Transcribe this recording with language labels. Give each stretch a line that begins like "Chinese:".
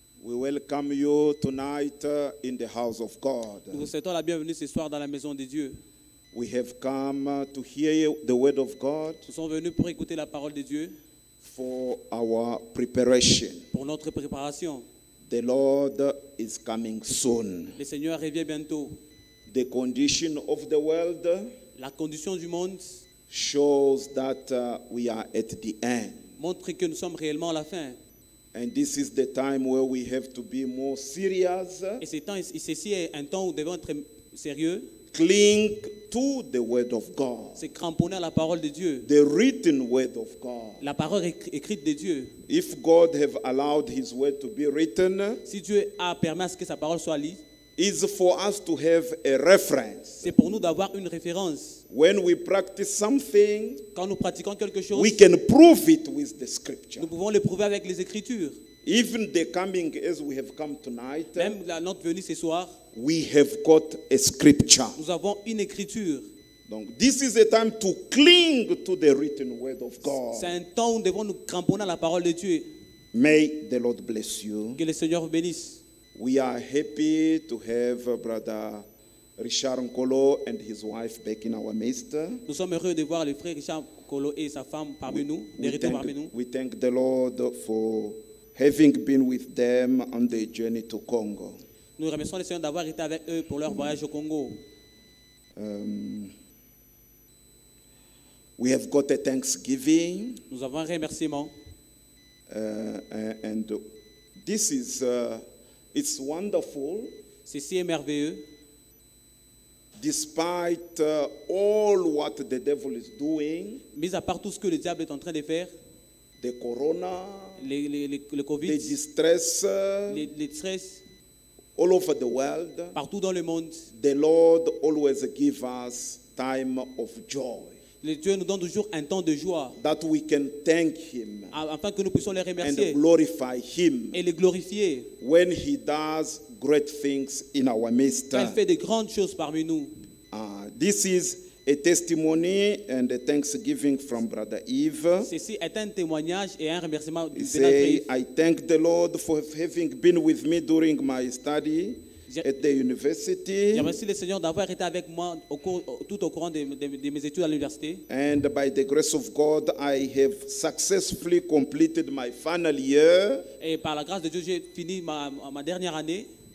English: We welcome you tonight in the house of God.
French: Nous vous souhaitons la bienvenue ce soir dans la maison de Dieu.
English: We have come to hear the word of God
French: Nous sommes venus pour écouter la parole de Dieu,
English: for our preparation.
French: pour notre préparation.
English: The Lord is coming soon.
French: Le Seigneur revient bientôt.
English: The condition of the world
French: La condition du monde
English: shows that we are at the end.
French: montre que nous sommes réellement à la fin.
English: And this is the time where we have to be more serious,
French: Et ceci est un temps où nous devons être sérieux.
English: cling to the word of God,
French: C'est cramponner à la parole de Dieu.
English: the written word of God.
French: La parole écrite de Dieu.
English: If God have allowed his word to be written,
French: Si Dieu a permis à ce que sa parole soit lue,
English: is for us to have a reference.
French: c'est pour nous d'avoir une référence.
English: When we practice something,
French: Quand nous pratiquons quelque chose,
English: we can prove it with the scripture.
French: nous pouvons le prouver avec les Écritures.
English: Even the coming as we have come tonight,
French: Même notre venue ce soir,
English: we have got a scripture.
French: nous avons une Écriture.
English: Donc, this is a time to cling to the written word of God.
French: C'est un temps où nous devons nous cramponner à la parole de Dieu.
English: May the Lord bless you.
French: Que le Seigneur vous bénisse.
English: We are happy to have Brother Richard Nkolo and his wife back in our midst.
French: Nous sommes heureux de voir le frère Richard Kolo et sa femme parmi nous, de retour parmi nous.
English: We thank the Lord for having been with them on the journey to Congo.
French: Nous remercions le Seigneur d'avoir été avec eux pour leur voyage au Congo.
English: We have got a Thanksgiving,
French: Nous avons un remerciement.
English: and this is it's wonderful.
French: Ceci est merveilleux.
English: Despite all what the devil is doing,
French: Mis à part tout ce que le diable est en train de faire,
English: the corona,
French: le
English: the Covid, distress
French: les stress,
English: all over the world,
French: partout dans le monde,
English: the Lord always gives us time of joy,
French: le Dieu nous donne toujours un temps de joie,
English: that we can thank him
French: afin que nous puissions les
English: and
French: remercier
English: glorify him
French: et les glorifier.
English: when he does great things in our midst.
French: Quand il fait de grandes choses parmi nous.
English: This is a testimony and a thanksgiving from Brother Eve.
French: Ceci est un témoignage et un remerciement
English: He
French: du
English: say, I thank the Lord for having been with me during my study at the university,
French: Je remercie le Seigneur d'avoir été avec moi tout au courant de mes études à l'université.
English: and by the grace of God, I have successfully completed my final year,
French: Et par la grâce de Dieu, j'ai fini ma dernière année